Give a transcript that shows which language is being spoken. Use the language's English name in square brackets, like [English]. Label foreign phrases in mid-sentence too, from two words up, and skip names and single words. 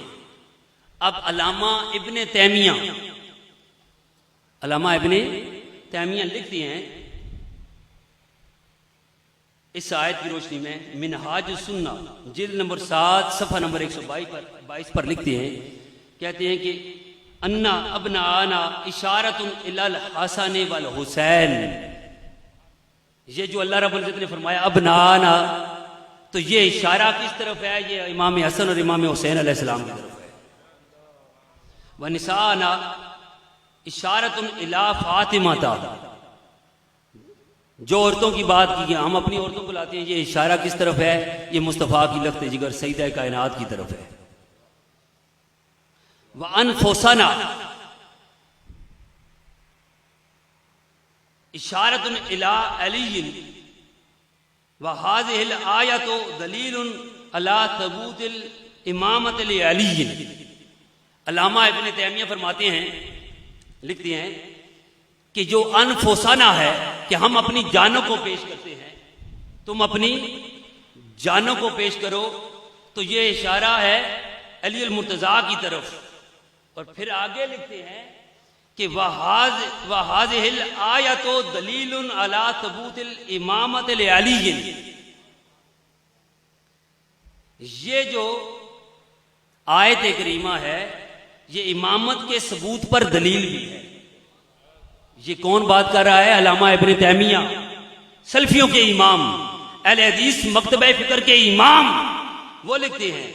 [Hindi] अब अल्लामा इब्ने तैमिया लिखते हैं इस आयत की रोशनी में, मिनहाज सुन्ना जिल्द नंबर 7 सफ़ा नंबर 122 पर लिखते हैं, कहते हैं कि [Arabic] أن أبناءنا إشارة إلى الحسن والحسين, [Hindi] ये जो [Arabic] الله رب العزة [Hindi] ने फरमाया [Arabic] أبناءنا, [Hindi] तो ये इशारा किस तरफ है? ये इमाम हसन और इमाम हुसैन अलैहिस्सलाम की तरफ है। [Arabic] ونساءنا إشارة إلى فاطمة [Hindi] था, जो औरतों की बात की हम अपनी औरतों को लाते हैं, ये इशारा किस तरफ है? ये मुस्तफ़ा की लख्त जिगर सईदा कायनात की तरफ है। [Arabic] وأنفسنا إشارة إلى علي وهذه الآية دليل على ثبوت الإمامة لعلي. [Hindi] अल्लामा इब्ने तैमिया फरमाते हैं, लिखते हैं कि जो अनफुसना है कि हम अपनी जानों को पेश करते हैं, तुम अपनी जानों को पेश करो, तो ये इशारा है अली अल मुर्तज़ा की तरफ। और फिर आगे लिखते हैं कि [Arabic] وهذه الآية دليل على ثبوت الإمامة لعلي. [Hindi] ये जो आयत करीमा है, ये इमामत के सबूत पर दलील भी है। ये कौन बात कर रहा है? अल्लामा इब्ने तैमिया, सल्फियों के इमाम, अहले हदीस मकतबे फिक्र के इमाम, वो लिखते हैं।